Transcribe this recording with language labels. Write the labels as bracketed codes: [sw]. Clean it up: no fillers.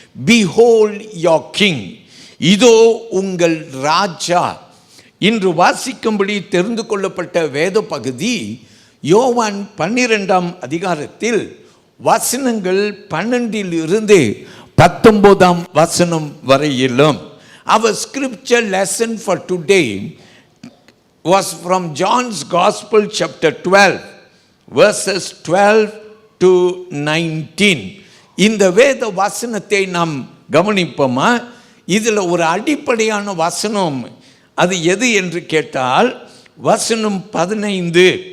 [en] Behold your king. [ta] இதோ உங்கள் ராஜா. இன்று வாசிக்கும்படி தெரிந்து கொள்ளப்பட்ட வேத பகுதி யோவான் 12ஆம் அதிகாரத்தில் வசனங்கள் 12 19 வசனம் வரையிலும். [en] Our scripture lesson for today was from John's Gospel chapter 12 verses 12 to 19. [ta] இந்த வேத வசனத்தை நாம் கவனிப்போமா? இதில் ஒரு அடிப்படையான வசனம் அது எது என்று கேட்டால் வசனம் 15.